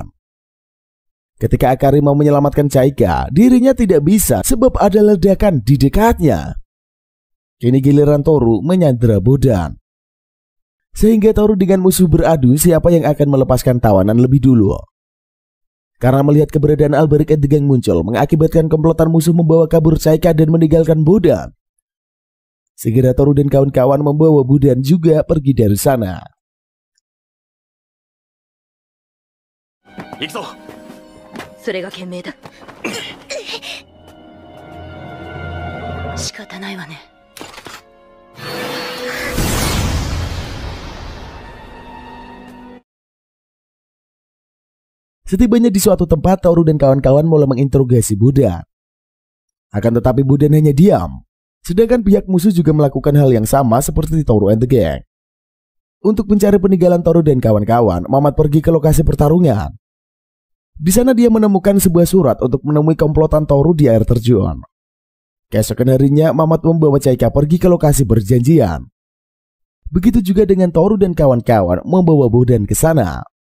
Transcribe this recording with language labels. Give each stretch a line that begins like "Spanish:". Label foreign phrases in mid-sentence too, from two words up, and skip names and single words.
Indonesian: Ketika Akari mau menyelamatkan Chaika, dirinya tidak bisa sebab ada ledakan di dekatnya. Kini giliran Toru menyandera Bodan. Sehingga Toru dengan musuh beradu siapa yang akan melepaskan tawanan lebih dulu. Karena melihat keberadaan Alberic
English: and the gang
Indonesian: muncul, mengakibatkan komplotan musuh membawa kabur Chaika dan meninggalkan Bodan. Segera Toru dan kawan-kawan membawa Bodan juga pergi dari sana. Ikzo.
Japanese: それが賢明だ。仕方ないわね。
Indonesian: Setibanya di suatu tempat, Toru dan kawan-kawan mulai menginterogasi Bodan. Akan tetapi Bodan hanya diam. Sedangkan pihak musuh juga melakukan hal yang sama seperti Toru
English: and the gang.
Indonesian: Untuk mencari peninggalan Toru dan kawan-kawan, Mamat pergi ke lokasi pertarungan. Di sana dia menemukan sebuah surat untuk menemui komplotan Toru di air terjun. Keesokan harinya, Mamat membawa Chaika pergi ke lokasi perjanjian. Begitu juga dengan Toru dan kawan-kawan membawa Bodan ke sana.